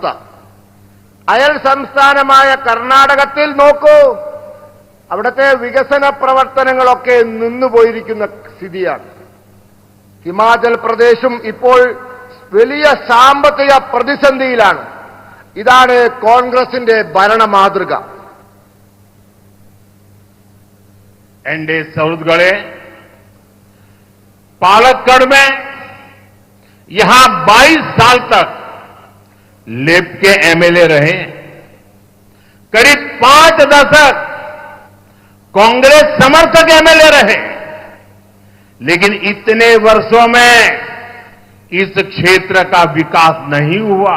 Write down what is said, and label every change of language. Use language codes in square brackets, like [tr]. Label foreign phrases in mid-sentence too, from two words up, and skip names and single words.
[ml] അയൽ സംസ്ഥാനമായ കർണാടകത്തിൽ നോക്കൂ, അവിടുത്തെ വികസന പ്രവർത്തനങ്ങളൊക്കെ നിന്നുപോയിരിക്കുന്ന സ്ഥിതിയാണ്. ഹിമാചൽ പ്രദേശും ഇപ്പോൾ വലിയ സാമ്പത്തിക പ്രതിസന്ധിയിലാണ്. ഇതാണ് കോൺഗ്രസിന്റെ ഭരണ മാതൃക. [hi] एंडे सौरगढ़े पालक्कड़ में यहां 22 साल तक लेफ्ट के एमएलए रहे। करीब 5 दशक कांग्रेस समर्थक एमएलए रहे, लेकिन इतने वर्षों में इस क्षेत्र का विकास नहीं हुआ।